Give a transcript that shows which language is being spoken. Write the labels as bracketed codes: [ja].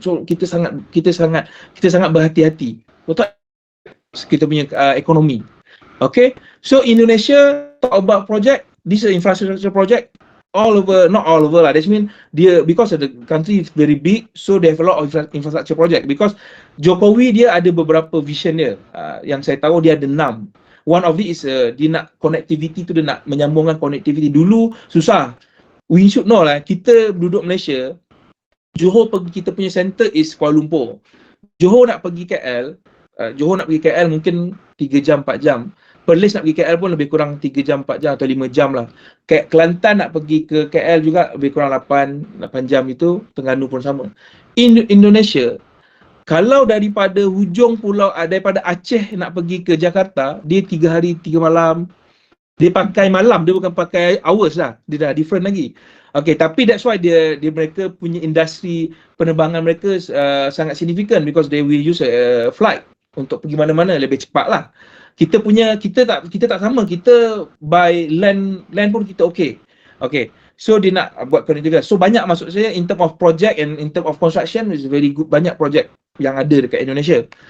[ms] So kita sangat berhati-hati. Betul? Kita punya ekonomi. [en] Okay, so Indonesia talk about project, this is infrastructure project all over, not all over lah. That mean dia, because of the country is very big, so they have a lot of infrastructure project. [ms] Because Jokowi dia ada beberapa vision dia, yang saya tahu dia ada 6. [en] One of it is [ms] dia nak connectivity tu, dia nak menyambungkan connectivity. Dulu susah. [en] We should know lah, [ms] kita duduk Malaysia, Johor pergi, kita punya center is Kuala Lumpur. Johor nak pergi KL, mungkin 3 jam 4 jam. Perlis nak pergi KL pun lebih kurang 3 jam 4 jam atau 5 jam lah. Kelantan nak pergi ke KL juga lebih kurang 8 jam itu. Terengganu pun sama. Indonesia, kalau daripada hujung pulau, daripada Aceh nak pergi ke Jakarta, dia 3 hari 3 malam. Dia pakai malam, dia bukan pakai hours lah. Dia dah [en] different [ms] lagi. Okay, tapi [en] that's why [ms] mereka punya industri penerbangan mereka sangat significant, [en] because they will use a flight [ms] untuk pergi mana-mana lebih cepat lah. Kita tak sama. Kita [en] by land [ms] pun kita okay. So dia nak buat connectivity. So banyak, maksud saya, [en] in term of project and in term of construction is very good. [ms] Banyak project yang ada dekat Indonesia.